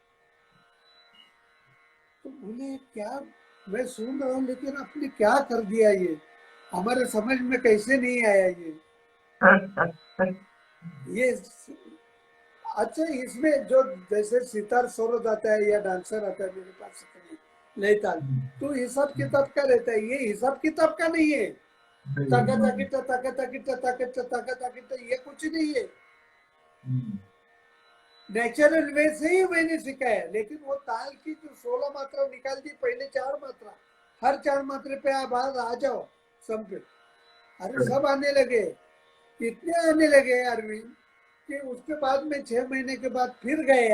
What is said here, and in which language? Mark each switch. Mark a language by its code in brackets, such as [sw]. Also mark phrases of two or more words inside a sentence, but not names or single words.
[hi] तो बोले क्या, मैं सुन रहा हूँ लेकिन आपने क्या कर दिया, ये हमारे समझ में कैसे नहीं आया ये। अच्छा, इसमें जो जैसे सितार सरोद आता है या डांसर आता है मेरे पास लेताल, तो हिसाब किताब का रहता है, ये हिसाब किताब का नहीं है। ताका ताकिटा ताका ताकिटा ताकिटा ताका ताकिटा, ये कुछ नहीं है। [en] natural way [hi] से ही मैंने सीखा है। लेकिन वो ताल की जो 16 मात्रा निकाल दी, पहले 4 मात्रा, हर 4 मात्रे पे आप आ जाओ सब पे। अरे सब आने लगे, इतने आने लगे अरविंद कि उसके बाद में 6 महीने के बाद फिर गया।